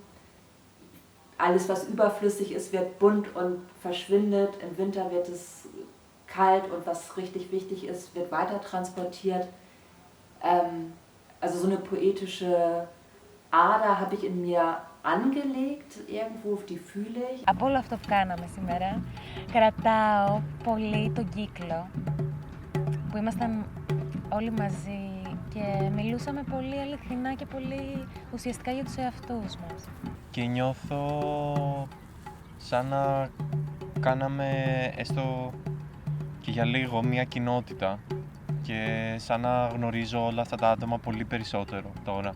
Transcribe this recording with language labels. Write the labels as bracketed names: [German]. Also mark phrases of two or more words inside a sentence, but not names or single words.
[German] Alles, was überflüssig ist, wird bunt und verschwindet. Im Winter wird es kalt und was richtig wichtig ist, wird weiter transportiert. Also so eine poetische Ader habe ich in mir angelegt, irgendwo, die fühle ich. [Greek] Από όλο αυτό που κάναμε σήμερα, κρατάω πολύ τον κύκλο που ήμασταν όλοι μαζί και μιλούσαμε πολύ αληθινά και πολύ ουσιαστικά για τους εαυτούς μας. Και νιώθω σαν να κάναμε έστω και για λίγο μια κοινότητα και σαν να γνωρίζω όλα αυτά τα άτομα πολύ περισσότερο τώρα.